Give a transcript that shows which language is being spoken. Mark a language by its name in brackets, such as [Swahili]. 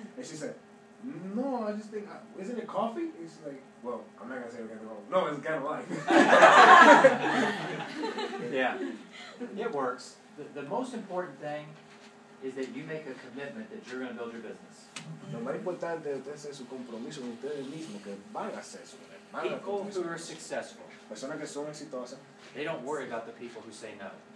[English] And she said, no, I just think, isn't it coffee? And she's like, well, I'm not going to say we're going to go. No, it's Gano Life. Yeah, it works. The most important thing is that you make a commitment that you're going to build your business. [Spanish] Lo más importante es usted hacer su compromiso con ustedes mismos, que van a hacer eso. [English] People who are successful, [Spanish] Personas que son exitosas, [English] they don't worry about the people who say no.